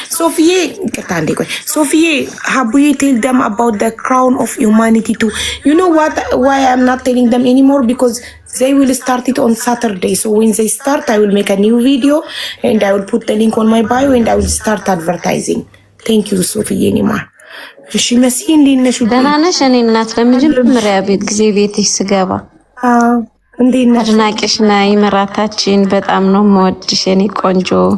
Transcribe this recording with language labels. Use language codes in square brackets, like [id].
[en] ሶፊዬ [am] ይቅርታ አንዴ ቆይ [en] ሶፊዬ ሀቡዬ ቴል ደም about the crown of humanity too. You know what, why I'm not telling them anymore? Because they will start it on Saturday. So when they start, I will make a new video and I will put the link on my bio and I will start advertising. Thank you [am] ሶፊዬ ኒማ። እሺ መስዬ እንዴት ነሽ? ደህና ነሽ? እኔ እናት ለመጀመሪያ ቤት ጊዜ ቤትሽ ስገባ እንዴት ነሽ? አድናቂሽ ነኝ። ምራታችን በጣም ነው የምወድሽ የኔ ቆንጆ።